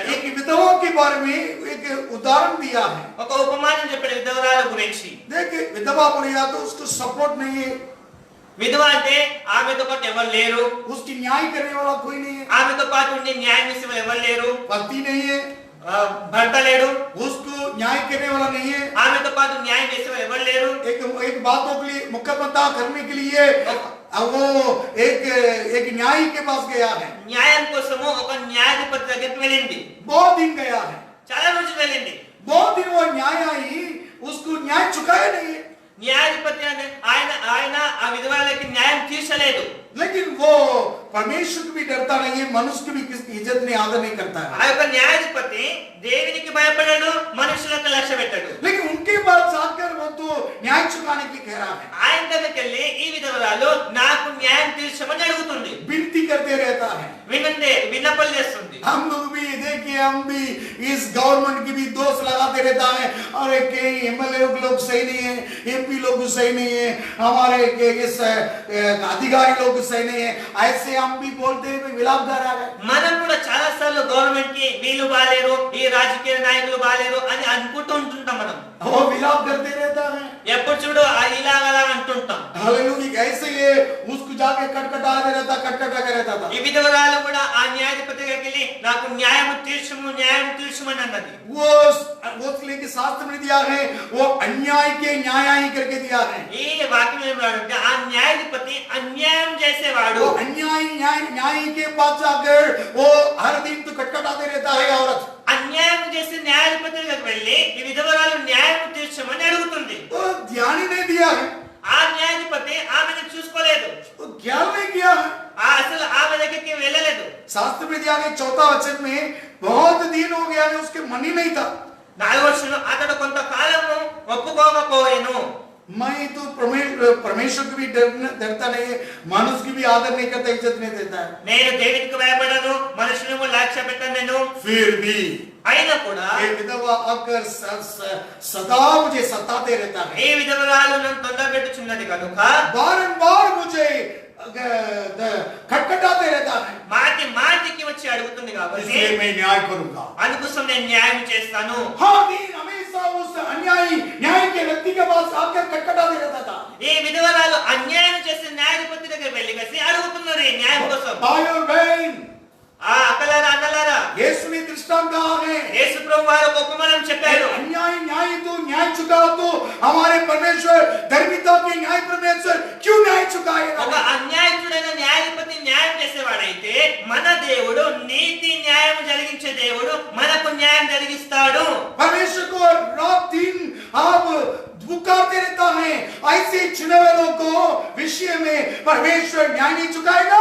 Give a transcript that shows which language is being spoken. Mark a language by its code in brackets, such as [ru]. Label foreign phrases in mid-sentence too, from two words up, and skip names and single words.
[hi] एक विधवा के बारे में एक उदाहरण दिया है। [te] ఒక ఉపమానం చెప్పాడు విధవరాల గురించి. [hi] देखिए विधवा बोले या तो उसको सपोर्ट नहीं है, [te] విధవ అంటే ఆమెతో పాటు ఎవరు లేరు, [hi] उसकी न्याय करने वाला कोई नहीं है, [te] ఆమెతో పాటు ఉండి న్యాయం చేసే వాళ్ళు ఎవరు లేరు, [hi] पति नहीं है, [te] భర్త లేడు, [hi] उसको न्याय करने वाला नहीं है। [te] ఆమెతో పాటు న్యాయం చేసే వాళ్ళు ఎవరు లేరు. [hi] एक बातों के लिए मुकदमा करने के लिए वो एक न्यायी के पास गया है, [te] న్యాయం కోసము ఒక న్యాయాధిపతి దగ్గరికి వెళ్ళింది. [hi] बहुत दिन गया है, [te] చాలా రోజులు వెళ్ళింది. [hi] बहुत दिन वो न्यायी उसको न्याय चुकाया नहीं है, [te] న్యాయాధిపతి ఆయన ఆ విధవరాలకి న్యాయం తీర్చలేదు. [hi] लेकिन वो परमेश्वर को भी डरता नहीं है, मनुष्य की भी किसी इज्जत नहीं आदर नहीं करता है। [te] ఆ యొక్క న్యాయాధిపతి దేవునికి భయపడడు, మనుషులకు లక్ష్య పెట్టడు. [hi] लेकिन उनके पास जाकर वो तो न्याय चुकाने की कह रहा है, [te] ఆయన దగ్గరికి వెళ్ళి ఈ విధవరాలు నాకు న్యాయం తీర్చమని అడుగుతుంది, [hi] विनती करते रहता है। [te] వినండి విన్నపలు చేస్తుంది. [hi] हम लोग भी देखिए, हम भी इस गवर्नमेंट की भी दोष लगाते रहता है, अरे कहीं एमएलए लोग सही नहीं है, एमपी लोग सही नहीं है, हमारे इस अधिकारी लोग सही नहीं है, ऐसे हम भी बोलते हैं, विलाप गा रहा है। [te] మనం కూడా చాలా సార్లు గవర్నమెంట్ కి వీళ్ళు బాలేరు, ఈ రాజకీయ నాయకులు బాలేరు అని అనుకుంటూ ఉంటుంటాం. మనం [hi] वो विलाप करते रहता है, [te] ఎప్పుడు చూడు ఇలాగలా అంటుంటాం. [hi] हालेलुया। ऐसे ही उसको जाके कटकटा रहता था। [te] ఈ విధవరాలు కూడా ఆ న్యాయాధిపతి దగ్గరికి వెళ్ళి నాకు న్యాయం తీర్చమని అన్నది. [hi] वो लेके शास्त्र में दिया है, वो अन्याय के न्याय करके दिया है। [te] ఈ వాక్యం ఏం రాడంటే ఆ న్యాయాధిపతి అన్యాయం చేసేవాడు. [hi] वो न्याय के पास जाकर वो हर दिन तो कटकटाते रहता है औरत। [te] అన్యాయం చేసే న్యాయాధిపతి దగ్గరికి వెళ్ళి ఈ విధవరాలు న్యాయం తీర్చమని అడుగుతుంది. [hi] वो ध्यान ही नहीं दिया है, [te] ఆ న్యాయాధిపతి ఆమెను చూసుకోలేదు, [hi] वो ज्ञान नहीं किया है। [te] అసలు ఆమె దగ్గరికి వెళ్ళలేదు. [hi] शास्त्र में दिया है 4 वचन में, बहुत दिन हो गया है, उसके मन ही नहीं था। [te] 4వ వచనం అతడు కొంతకాలము ఒప్పుకోకపోయెను. [hi] मैं तो परमेश्वर की भी डरता नहीं है, मनुष्य की भी आदर नहीं करता, इज्जत नहीं देता है। [te] నేను దేవునికి భయపడను, మనుషులను లక్ష్య పెట్టను. నేను [hi] फिर भी [te] అయినా కూడా [hi] ये विधवा अगर सदा मुझे सताते रहता है, [te] ఈ విధవరాలు నన్ను తొందరపెట్టుచున్నది కనుక [hi] बारंबार मुझे खटखटाते रहता है। [te] మాటి మాటికి వచ్చి అడుగుతుంది కాబట్టి [hi] इसलिए मैं न्याय करूंगा। [te] అందుకోసం నేను న్యాయం చేస్తాను। [hi] हाँ, दीन हमेशा उस अन्यायी न्याय के व्यक्ति के पास आकर खटखटाते रहता था। [te] ఈ విధవరాలు అన్యాయం చేసిన న్యాయాధిపతి దగ్గర వెళ్ళి కలిసి అడుగుతున్నారు ఈ న్యాయం కోసం। [hi] भाई और बहन, [te] ఆ అక్కలారా అన్నలారా, [hi] यीशु ने दृष्टांत कहा है, [te] యేసు ప్రభు వారు ఒక ఉపమానం చెప్పారు। [hi] अन्याय न्याय तो न्याय चुका तो हमारे परमेश्वर धर्मिता के न्याय परमेश्वर क्यों न्याय चुकाएगा? [te] ఒక అన్యాయస్తుడైన న్యాయాధిపతి న్యాయం చేసేవాడైతే మన దేవుడు నీతి న్యాయం జరిగించే దేవుడు మనకు న్యాయం జరిగిస్తాడు। [hi] परमेश्वर को रात दिन आप पुकारते रहता है, ऐसे चुने वालों को विषय में परमेश्वर न्याय नहीं चुकाएगा?